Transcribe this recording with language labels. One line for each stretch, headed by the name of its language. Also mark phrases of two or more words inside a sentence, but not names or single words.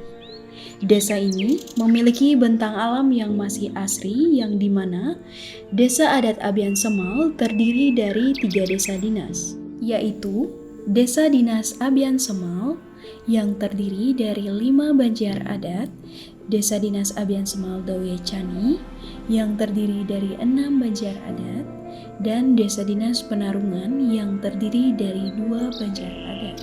Indonesian: Desa ini memiliki bentang alam yang masih asri, yang dimana Desa Adat Abian Semal terdiri dari 3 desa dinas, yaitu Desa Dinas Abian Semal yang terdiri dari 5 banjar adat, Desa Dinas Abian Semal Dawe Cani yang terdiri dari 6 banjar adat, dan Desa Dinas Penarungan yang terdiri dari 2 banjar adat.